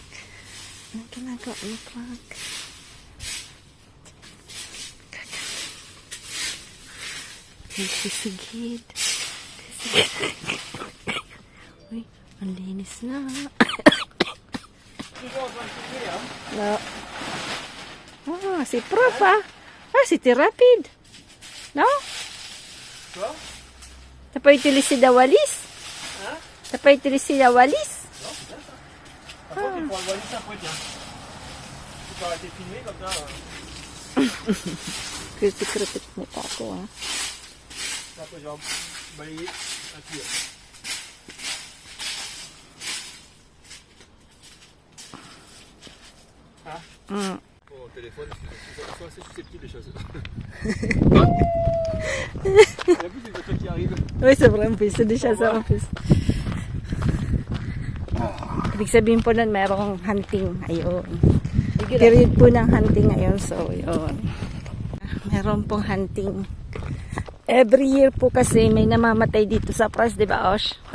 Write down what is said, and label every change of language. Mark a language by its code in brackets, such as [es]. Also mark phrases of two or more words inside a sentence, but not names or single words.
[tl] Ano ginagawa ni Frank? Sisigid. Uy, ang linis na. No. Si Prof si Tirapid. No? [fr] T'as pas utilisé la walis? T'as pas utilisé la walis? Après, tu prends le valise après, tiens. Tu peux arrêter de filmer comme ça. [tl] Kritik-kritik mo pa ako, ha? [fr] Après, je vais balayer un tuyau. Au téléphone, ils sont assez susceptibles les choses. Il y a plus des voitures qui arrivent. [tl] Uy, sobrang piso din siya sa office. Ibig sabihin po nun, merong hunting. Ayun. Period po ng hunting ngayon. So, yun. Meron pong hunting. Every year po kasi may namamatay dito sa Pras, di ba, Osh?